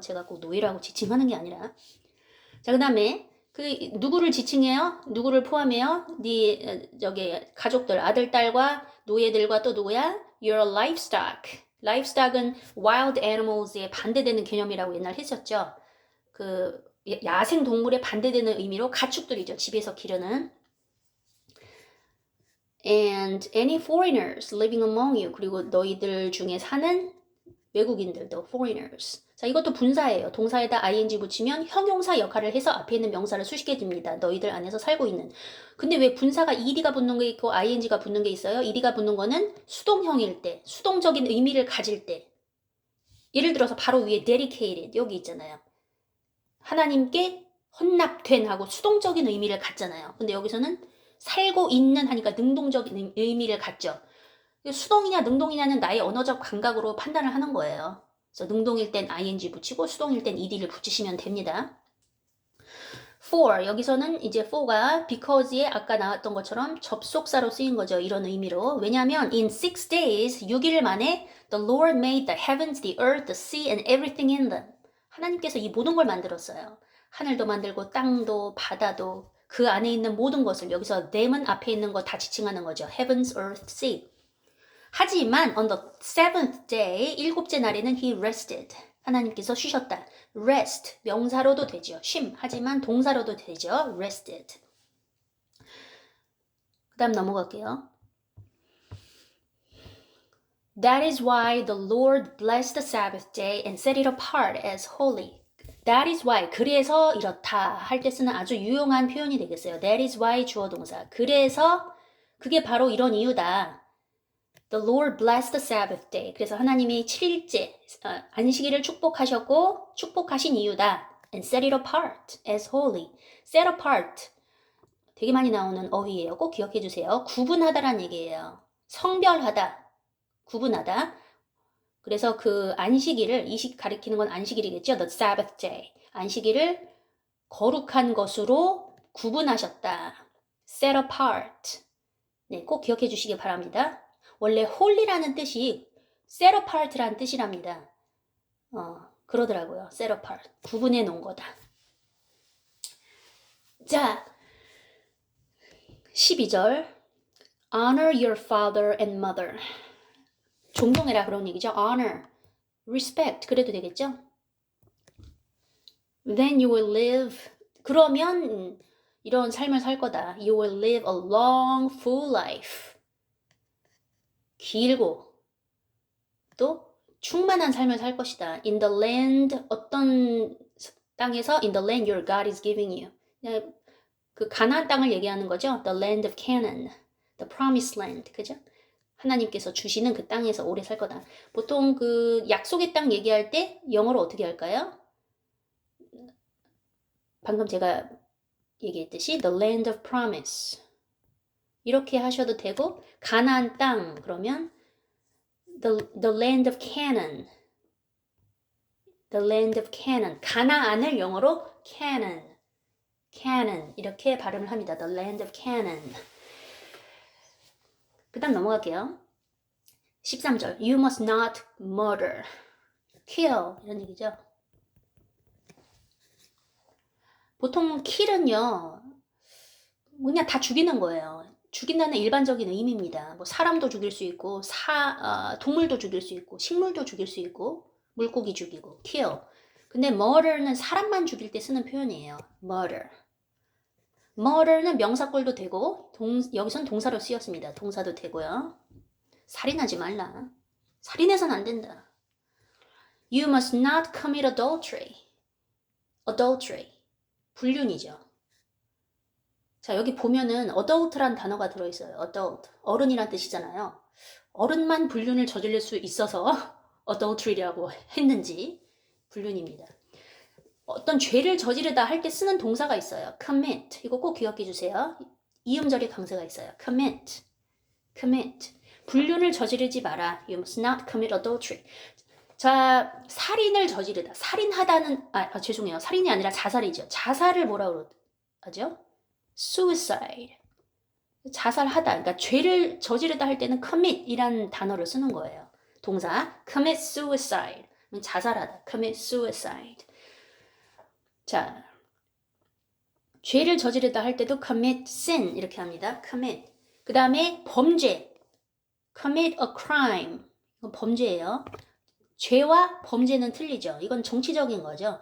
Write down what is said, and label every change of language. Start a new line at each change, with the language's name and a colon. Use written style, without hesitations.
Korean: 제가 꼭 노예라고 지칭하는 게 아니라. 자, 그다음에 그 누구를 지칭해요? 누구를 포함해요? 네 저기 가족들, 아들, 딸과 노예들과 또 누구야?
English: Your livestock.
Korean: livestock은 wild animals에 반대되는 개념이라고 옛날 했었죠. 그 야생 동물에 반대되는 의미로 가축들이죠. 집에서 기르는.
English: And any foreigners living among you.
Korean: 그리고 너희들 중에 사는 외국인들도 foreigners. 자, 이것도 분사예요. 동사에다 ing 붙이면 형용사 역할을 해서 앞에 있는 명사를 수식해 줍니다. 너희들 안에서 살고 있는. 근데 왜 분사가 ed가 붙는 게 있고 ing가 붙는 게 있어요? ed가 붙는 거는 수동형일 때, 수동적인 의미를 가질 때. 예를 들어서 바로 위에 dedicated 여기 있잖아요. 하나님께 헌납된 하고 수동적인 의미를 갖잖아요. 근데 여기서는 살고 있는 하니까 능동적인 의미를 갖죠. 수동이냐 능동이냐는 나의 언어적 감각으로 판단을 하는 거예요. 그래서 능동일 땐 ing 붙이고 수동일 땐 ed를 붙이시면 됩니다. for 여기서는 이제 for가 because에 아까 나왔던 것처럼 접속사로 쓰인 거죠. 이런 의미로. 왜냐하면
English: in 6 days
Korean: 6일 만에
English: the Lord made the heavens, the earth, the sea and everything in them.
Korean: 하나님께서 이 모든 걸 만들었어요. 하늘도 만들고 땅도 바다도 그 안에 있는 모든 것을 여기서 them은 앞에 있는 거 다 지칭하는 거죠.
English: heavens, earth, sea. 하지만 on the seventh day,
Korean: 일곱째 날에는
English: he rested.
Korean: 하나님께서 쉬셨다. rest, 명사로도 되죠. 쉼. 하지만 동사로도 되죠. rested. 그 다음 넘어갈게요.
English: That is why the Lord blessed the Sabbath day and set it apart as holy. That is why,
Korean: 그래서 이렇다 할 때 쓰는 아주 유용한 표현이 되겠어요.
English: That is why
Korean: 주어 동사. 그래서 그게 바로 이런 이유다.
English: The Lord blessed the Sabbath day.
Korean: 그래서 하나님이 7일째 안식일을 축복하셨고 축복하신 이유다.
English: And set it apart as holy. Set apart.
Korean: 되게 많이 나오는 어휘예요. 꼭 기억해 주세요. 구분하다란 얘기예요. 성별하다. 구분하다. 그래서 그 안식일을 이식 가리키는 건 안식일이겠죠.
English: The Sabbath day.
Korean: 안식일을 거룩한 것으로 구분하셨다.
English: Set apart.
Korean: 네, 꼭 기억해 주시기 바랍니다. 원래 holy라는 뜻이 set apart라는 뜻이랍니다. 그러더라고요. set apart. 구분해 놓은 거다. 자, 12절.
English: Honor your father and mother.
Korean: 존경해라 그런 얘기죠. Honor, respect 그래도 되겠죠.
English: Then you will live.
Korean: 그러면 이런 삶을 살 거다.
English: You will live a long, full life.
Korean: 길고 또 충만한 삶을 살 것이다.
English: In the land
Korean: 어떤 땅에서
English: in the land your God is giving you.
Korean: 그 가나안 땅을 얘기하는 거죠.
English: The land of Canaan, the promised land,
Korean: 그죠? 하나님께서 주시는 그 땅에서 오래 살 거다. 보통 그 약속의 땅 얘기할 때 영어로 어떻게 할까요? 방금 제가 얘기했듯이
English: the land of promise
Korean: 이렇게 하셔도 되고 가나안 땅 그러면
English: the land of Canaan
Korean: the land of Canaan 가나안을 영어로 Canaan 이렇게 발음을 합니다.
English: the land of Canaan
Korean: 그 다음 넘어갈게요.
English: 13절 You must not murder kill
Korean: 이런 얘기죠. 보통 kill은요 그냥 다 죽이는 거예요. 죽인다는 일반적인 의미입니다. 뭐 사람도 죽일 수 있고 동물도 죽일 수 있고 식물도 죽일 수 있고 물고기 죽이고 kill. 근데 murder는 사람만 죽일 때 쓰는 표현이에요. murder는 명사꼴도 되고 여기선 동사로 쓰였습니다. 동사도 되고요. 살인하지 말라. 살인해서는 안 된다.
English: You must not commit adultery.
Korean: 불륜이죠. 자, 여기 보면은 adult란 단어가 들어있어요. adult. 어른이란 뜻이잖아요. 어른만 불륜을 저지를 수 있어서 adultery라고 했는지 불륜입니다. 어떤 죄를 저지르다 할 때 쓰는 동사가 있어요. commit. 이거 꼭 기억해 주세요. 이음절의 강세가 있어요. commit. 불륜을 저지르지 마라.
English: You must not commit adultery.
Korean: 자, 살인을 저지르다. 살인하다는 죄송해요. 살인이 아니라 자살이죠. 자살을 뭐라고 하죠? suicide. 자살하다. 그러니까 죄를 저지르다 할 때는 commit이란 단어를 쓰는 거예요. 동사 commit suicide. 자살하다. commit suicide. 자, 죄를 저지르다 할 때도 commit sin 이렇게 합니다. commit. 그 다음에 범죄.
English: commit a crime.
Korean: 이건 범죄예요. 죄와 범죄는 틀리죠. 이건 정치적인 거죠.